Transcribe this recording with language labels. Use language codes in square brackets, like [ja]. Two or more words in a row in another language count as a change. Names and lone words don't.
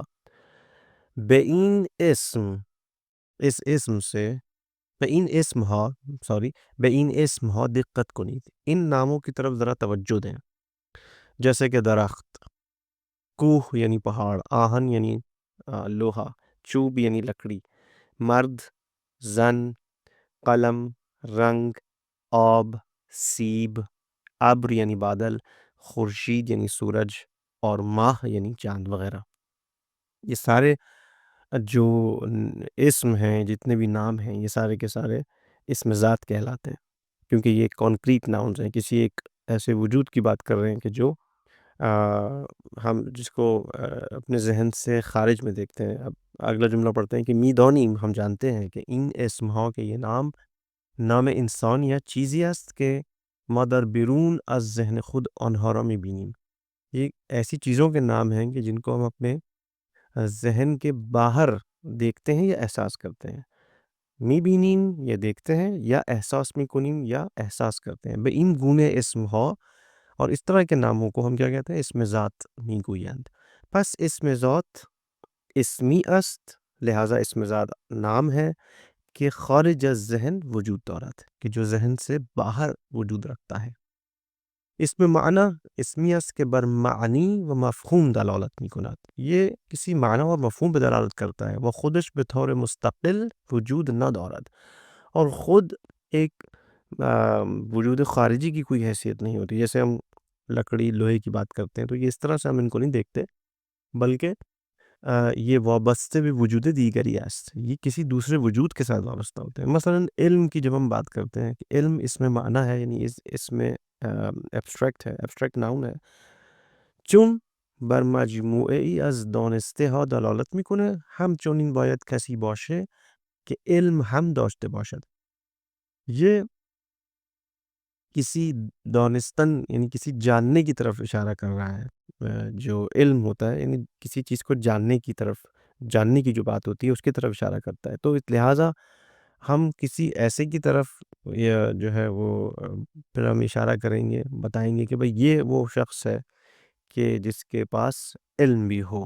[fa] بے این اسم، [ur] اس اسم سے، [fa] بے این اسم ہا، بے این اسم ہا دقت کنید، [ur] ان ناموں کی طرف ذرا توجہ دیں، جیسے کہ درخت، کوہ یعنی پہاڑ، آہن یعنی لوہا، چوب یعنی لکڑی، مرد، زن، قلم، رنگ، آب، سیب، ابر یعنی بادل، خورشید یعنی سورج، اور ماہ یعنی چاند وغیرہ۔ یہ سارے جو اسم ہیں، جتنے بھی نام ہیں، یہ سارے کے سارے اسم ذات کہلاتے ہیں، کیونکہ یہ [en] concrete nouns [ur] ہیں، کسی ایک ایسے وجود کی بات کر رہے ہیں کہ جو آ، ہم جس کو اپنے ذہن سے خارج میں دیکھتے ہیں. اب اگلا جملہ پڑھتے ہیں کہ میدانیم، ہم جانتے ہیں کہ [fa] این اسم ها [ur] کہ یہ نام [fa] انسان یا چیزی است که ما در بیرون از ذہن خود آنها را میبینیم. [ur] یہ ایسی چیزوں کے نام ہیں کہ جن کو ہم اپنے ذہن کے باہر دیکھتے ہیں یا احساس کرتے ہیں. میبینیم یہ دیکھتے ہیں، [fa] یا احساس میکنیم [ur] یا احساس کرتے ہیں. [fa] بے این گونه اسم ها، [ur] اور اس طرح کے ناموں کو ہم کیا کہتے ہیں؟ [fa] اسم ذات میگویند. پس اسم ذات اسمی است، [ur] لہٰذا اسم ذات نام ہے کہ [fa] خارج از ذہن وجود دارد، [ur] کہ جو ذہن سے باہر وجود رکھتا ہے. اس میں [fa] معنی اسمی است کہ بر معنی و مفہوم دلالت میکند، [ur] یہ کسی معنی اور مفہوم پہ دلالت کرتا ہے. [fa] وہ خودش به طور مستقل وجود ندارد، [ur] اور خود ایک وجود خارجی کی کوئی حیثیت نہیں ہوتی. جیسے ہم لکڑی لوہے کی بات کرتے ہیں تو یہ اس طرح سے ہم ان کو نہیں دیکھتے، بلکہ یہ وابستہ بھی [fa] وجود دیگری است، [ur] یہ کسی دوسرے وجود کے ساتھ وابستہ ہوتے ہیں. مثلا علم کی جب ہم بات کرتے ہیں کہ علم اس میں معنی ہے، یعنی اس میں ایبسٹریکٹ ہے، [en] abstract noun [ur] ہے. [fa] چون بر مجموعه ای از دانسته ها دلالت میکنه، همچنین باید کسی باشه که علم هم داشته باشد. [ur] یہ کسی دانستن یعنی کسی جاننے کی طرف اشارہ کر رہا ہے. جو علم ہوتا ہے یعنی کسی چیز کو جاننے کی طرف، جاننے کی جو بات ہوتی ہے اس کی طرف اشارہ کرتا ہے. تو لہٰذا ہم کسی ایسے کی طرف یا جو ہے وہ پھر ہم اشارہ کریں گے، بتائیں گے کہ بھئی یہ وہ شخص ہے کہ جس کے پاس علم بھی ہو.